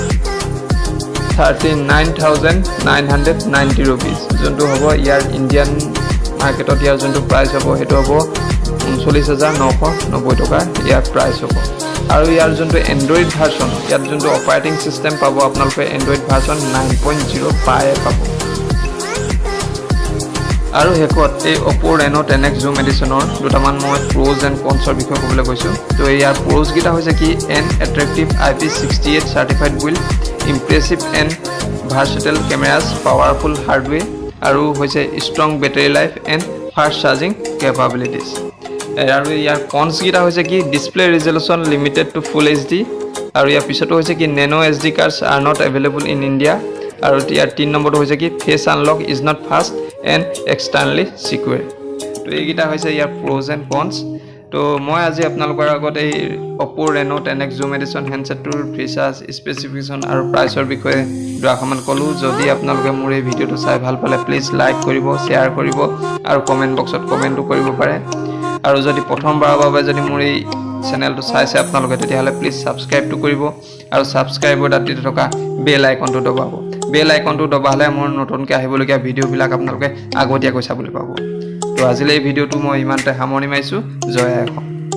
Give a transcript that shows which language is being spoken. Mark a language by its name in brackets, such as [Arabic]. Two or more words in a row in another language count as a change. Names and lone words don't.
[Assamese] 39,990 rupees যোনটো হ'ব ইয়াৰ [English] Indian marketত [Assamese] ইয়াৰ যোনটো প্ৰাইচ হ'ব সেইটো হ'ব 39,990 টকা ইয়াৰ প্ৰাইচ হ'ব আৰু ইয়াৰ যোনটো এন্ড্ৰইড ভাৰ্সন ইয়াত যোনটো [English] operating system [Assamese] পাব আপোনালোকে এন্ড্ৰইড ভাৰ্সন 9.0 পায় পাব আৰু হেকত এই Oppo Reno 10X Zoom Editionৰ দুটামান মই [English] pros and cons [Assamese] ৰ বিষয়ে ক'বলৈ কৈছো তো ইয়াৰ [English] pros [Assamese] গিটা হৈছে কি [English] an attractive IP68 certified build impressive and versatile cameras powerful hardware [Assamese] আৰু হৈছে [English] strong battery life and fast charging capabilities [Assamese] আৰু ইয়াৰ [English] cons [Assamese] গিটা হৈছে কি [English] display resolution limited to full HD [Assamese] আৰু ইয়াৰ পিছতো হৈছে কি [English] nano SD cards are not available in India [Assamese] আৰু ইয়াৰ 3 নম্বৰটো হৈছে কি [English] face unlock is not fast and externally secure তো [Assamese] এইগিটা হৈছে ইয়াৰ [English] pros and cons [Assamese] তো মই আজি আপোনালোকৰ আগত এই Oppo Reno 10X Zoom Edition [English] handsetটোৰ features specification [Assamese] আৰু প্ৰাইচৰ বিষয়ে দুআষাৰমান ক'লো যদি আপোনালোকে মোৰ এই ভিডিঅ'টো চাই ভাল পালে প্লিজ লাইক কৰিব শ্বেয়াৰ কৰিব আৰু [English] comment boxত [Assamese] কমেন্টও কৰিব পাৰে আৰু যদি প্ৰথমবাৰৰ বাবে যদি মোৰ এই চেনেলটো চাইছে আপোনালোকে তেতিয়াহ'লে [English] please subscribeটো [Assamese] কৰিব আৰু সাবস্ক্ৰাইবৰ দাঁতিত থকা [English] bell iconটো [Assamese] দবাব [English] bell iconটো [Assamese] দবালে মোৰ নতুনকৈ আহিবলগীয়া ভিডিঅ'বিলাক আপোনালোকে আগতীয়াকৈ চাবলৈ পাব তো আজিলৈ এই ভিডিঅ'টো মই ইমানতে সামৰণি মাৰিছোঁ জয় আই অসম